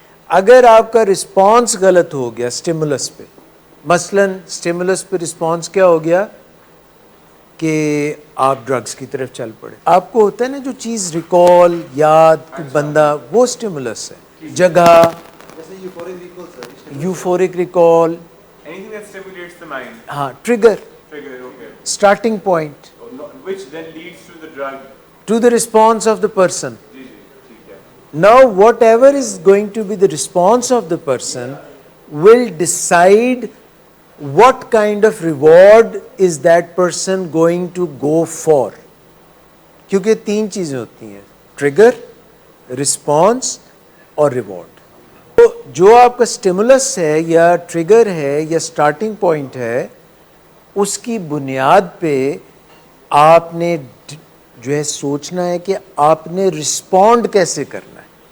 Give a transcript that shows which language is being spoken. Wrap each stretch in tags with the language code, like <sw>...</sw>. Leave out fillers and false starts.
<ur>اگر آپ کا رسپانس غلط ہو گیا سٹیمولس پہ، مثلا سٹیمولس پہ رسپانس کیا ہو گیا کہ آپ ڈرگز کی طرف چل پڑے. آپ کو ہوتا ہے نا جو چیز ریکال، یاد، کوئی بندہ، وہ سٹیمولس ہے. جگہ، یوفورک recall,</ur> <en>anything that stimulates the mind.</en> <ur>ہاں trigger,</ur> <en>Okay. Starting point Which then leads to the drug. To the response of the person.</en> <ur>جی جی ٹھیک ہے.</ur> <en>Now, whatever is going to be the response of the person will decide what kind of reward is that person going to go for.</en> <ur>کیونکہ 3 چیزیں ہوتی ہیں, trigger, response اور reward. تو جو آپ کا اسٹیمولس ہے یا ٹریگر ہے یا اسٹارٹنگ پوائنٹ ہے, اس کی بنیاد پہ آپ نے جو ہے سوچنا ہے کہ آپ نے رسپونڈ کیسے کرنا ہے.</ur>